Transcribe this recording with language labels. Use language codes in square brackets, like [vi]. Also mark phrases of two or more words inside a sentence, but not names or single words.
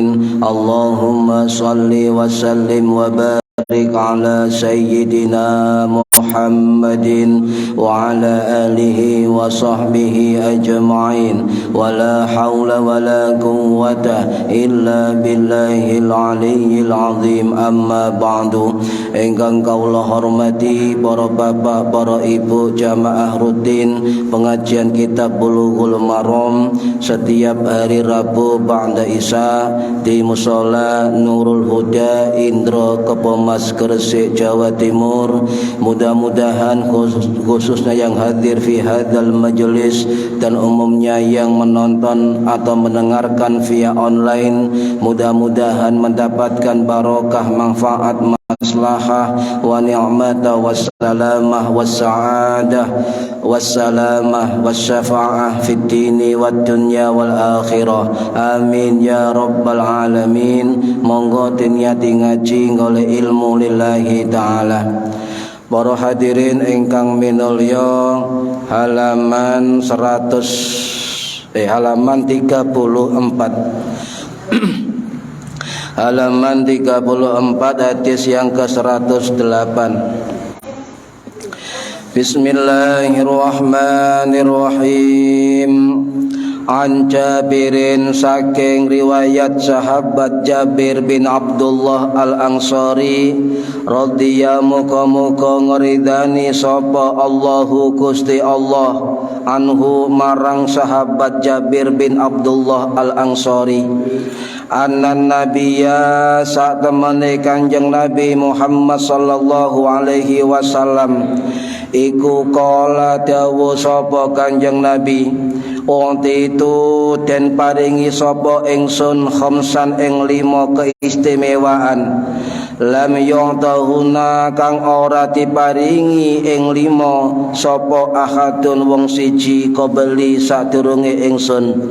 [ar] اللهم صل وسلم وبارك على سيدنا محمد وعلى آله وصحبه أجمعين ولا حول ولا قوة إلا بالله العلي العظيم. أما بعد. [jv] Ingkang kaula hormati [id] para bapak, para ibu jamaah rutin pengajian kitab Bulughul Maram setiap hari Rabu [ar] بعد العشاء [id] di Mushola Nurul Huda Indro Kepomas Gresik Jawa Timur. Mudah mudah-mudahan khususnya yang hadir [ar] في هذا المجلس [id] dan umumnya yang menonton atau mendengarkan via online, mudah-mudahan mendapatkan barokah, manfaat, maslahah [ar] ونعمة والسلامة والسعادة والسلامة والشفاعة في الدين والدنيا والآخرة. آمين يا رب العالمين. [jv] Monggo niati ngaji ngoleh ilmu [ar] لله تعالى. [jv] Para hadirin ingkang minulya, [id] halaman 34 halaman 34 hadis yang ke-108. [ar] بسم الله الرحمن الرحيم. عن جابر, [jv] saking riwayat sahabat Jabir bin Abdullah al-Ansari radhiyallahu ngridani sapa Allahu Gusti Allah anhu marang sahabat Jabir bin Abdullah al-Ansari, [ar] أن النبي [jv] sak temene Kanjeng Nabi Muhammad [ar] صلى الله عليه وسلم [jv] iku kala dawuh sapa Kanjeng Nabi, itu den paringi sapa ingsun khamsan ing 5 keistimewaan, [ar] لم يعطهن [jv] kang ora diparingi ing 5 sapa ahadun wong siji qabli sadurunge ingsun.